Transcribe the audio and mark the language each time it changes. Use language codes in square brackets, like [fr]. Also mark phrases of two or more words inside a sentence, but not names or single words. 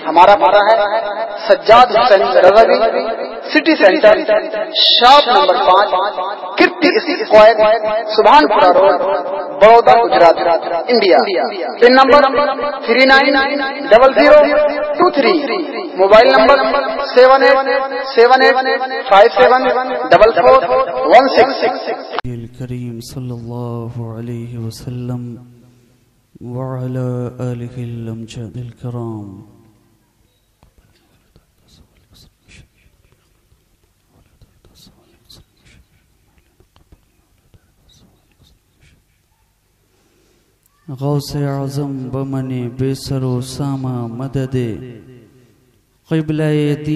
[hi] हमारा पता है सज्जाद हुसैन रज़वी, सिटी सेंटर, शॉप नंबर 5, कीर्ति स्क्वायर, सुभानपुरा रोड, बड़ौदा, गुजरात, इंडिया। पिन नंबर 390023, मोबाइल नंबर 7878574416। [ar] كريم صلى الله عليه وسلم وعلى آله الأمجاد الكرام. [fa] غوث اعظم بمن بی سر و سامان مددی، قبلهٔ دی